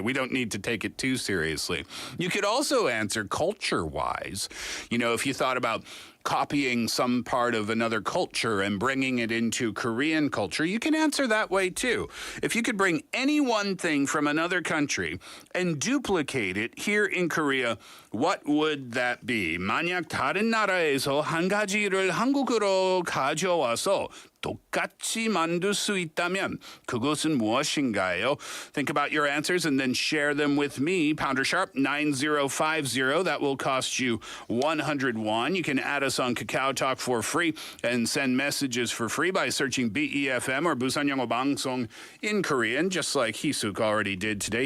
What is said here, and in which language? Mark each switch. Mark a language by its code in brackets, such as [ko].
[en] We don't need to take it too seriously. You could also answer culture-wise. You know, if you thought about copying some part of another culture and bringing it into Korean culture, you can answer that way too. If you could bring any one thing from another country and duplicate it here in Korea, what would that be? [ko] 만약 다른 나라에서 한 가지를 한국으로 가져와서 똑같이 만들 수 있다면 그것은 무엇인가요? [en] Think about your answers and then share them with me. Pounder sharp 9050. That will cost you 100 won. You can add us on Kakao Talk for free and send messages for free by searching BEFM or 부산영어방송 in Korean, just like Hisuk already did today.